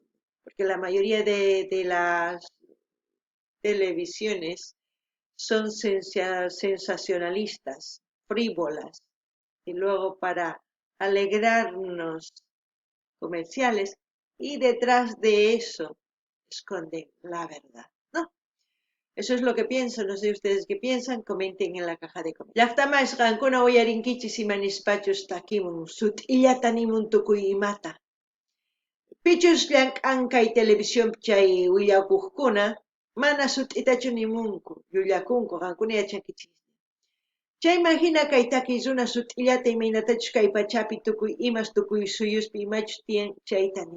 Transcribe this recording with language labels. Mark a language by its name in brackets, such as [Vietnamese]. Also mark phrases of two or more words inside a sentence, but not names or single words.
[Spanish] Porque la mayoría de las televisiones son sensacionalistas, frívolas, y luego para alegrarnos comerciales, y detrás de eso esconden la verdad, ¿no? Eso es lo que pienso, no sé ustedes qué piensan, comenten en la caja de comentarios. [Quechua] Llaqtamas qankuna uyarinkichis imanispachus takimun, sut'illata nimun tukuy imata. Pichus llank'ankay televisión chay willakuqkuna, mana sut'itachu nimunku, llullakunku, qankuna yachankichis. Chayman hina kay takiy runa sut'illata imaynatachus kay pachapi tukuy imas tukuy suyuspi imachus tiyan chayta nimun.